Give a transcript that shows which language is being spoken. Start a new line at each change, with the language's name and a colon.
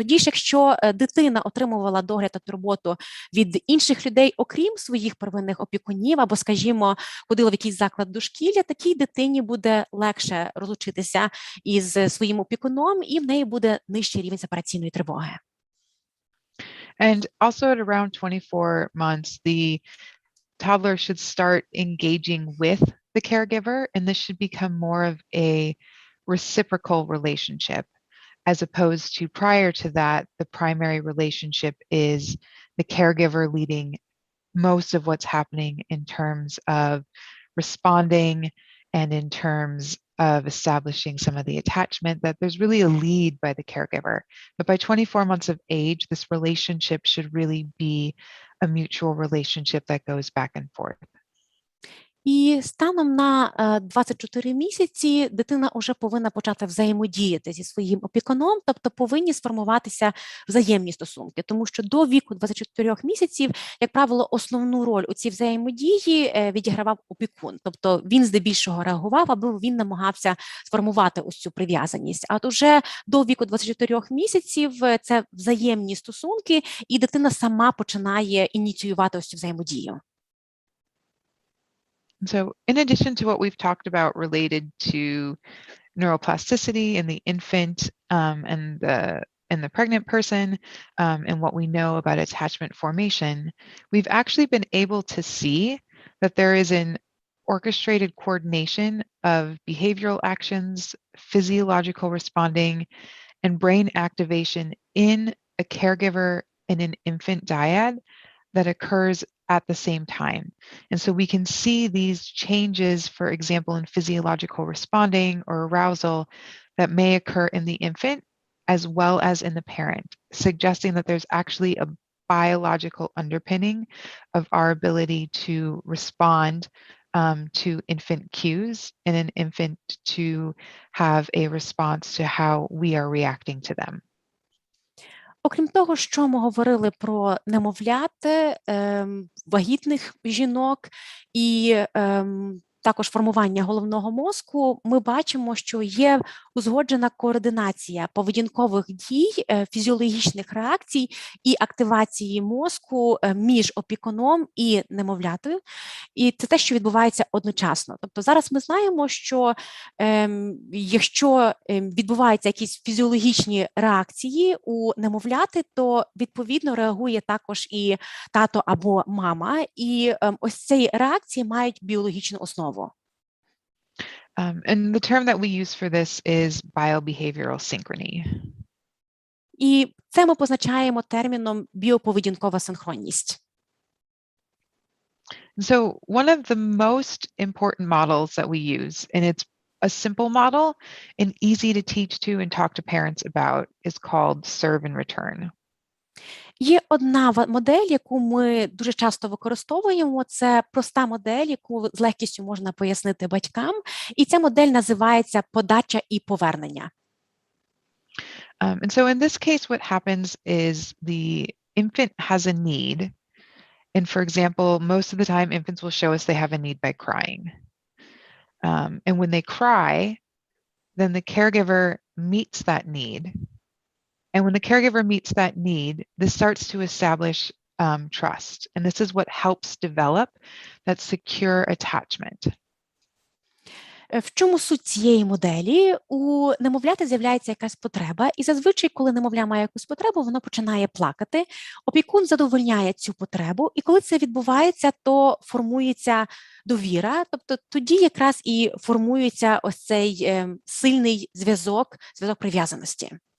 Ukrainian: Тоді ж, якщо дитина отримувала догляд та турботу від інших людей, окрім своїх первинних опікунів, або, скажімо, ходила в якийсь заклад дошкілля, такій дитині буде легше розлучитися із своїм опікуном, і в неї буде нижчий рівень сепараційної тривоги.
English: And also at around 24 months, the toddler should start engaging with the caregiver, and this should become more of a reciprocal relationship, as opposed to prior to that, the primary relationship is the caregiver leading most of what's happening in terms of responding and in terms of establishing some of the attachment, that there's really a lead by the caregiver. But by 24 months of age, this relationship should really be a mutual relationship that goes back and forth.
Ukrainian: І станом на 24 місяці дитина вже повинна почати взаємодіяти зі своїм опікуном, тобто повинні сформуватися взаємні стосунки, тому що до віку 24 місяців, як правило, основну роль у цій взаємодії відігравав опікун, тобто він здебільшого реагував, аби він намагався сформувати ось цю прив'язаність. А от уже до віку 24 місяців це взаємні стосунки, і дитина сама починає ініціювати ось цю взаємодію.
English: So in addition to what we've talked about related to neuroplasticity in the infant and the pregnant person, and what we know about attachment formation, we've actually been able to see that there is an orchestrated coordination of behavioral actions, physiological responding, and brain activation in a caregiver and an infant dyad that occurs at the same time. And so we can see these changes, for example, in physiological responding or arousal that may occur in the infant as well as in the parent, suggesting that there's actually a biological underpinning of our ability to respond to infant cues and an infant to have a response to how we are reacting to them.
Ukrainian: Окрім того, що ми говорили про немовлят, вагітних жінок і також формування головного мозку, ми бачимо, що є узгоджена координація поведінкових дій, фізіологічних реакцій і активації мозку між опікуном і немовлятою. І це те, що відбувається одночасно. Тобто зараз ми знаємо, що якщо відбуваються якісь фізіологічні реакції у немовляти, то відповідно реагує також і тато або мама. І ось ці реакції мають біологічну основу.
English: And the term that we use for this is biobehavioral synchrony.
Ukrainian: І це ми позначаємо терміном біоповедінкова синхронність.
English: So one of the most important models that we use, and it's a simple model and easy to teach to and talk to parents about, is called serve and return.
Ukrainian: Є одна модель, яку ми дуже часто використовуємо, це проста модель, яку з легкістю можна пояснити батькам, і ця модель називається подача і повернення.
English: And so in this case, what happens is the infant has a need. And for example, most of the time infants will show us they have a need by crying. And when they cry, then the caregiver meets that need. And when the caregiver meets that need, this starts to establish trust. And this is what helps develop that secure attachment.
Ukrainian: В чому суть цієї моделі? У немовляти з'являється якась потреба, і зазвичай, коли немовля має якусь потребу, воно починає плакати. Опікун задовольняє цю потребу, і коли це відбувається, то формується довіра, тобто тоді якраз і формується ось цей сильний зв'язок прив'язаності.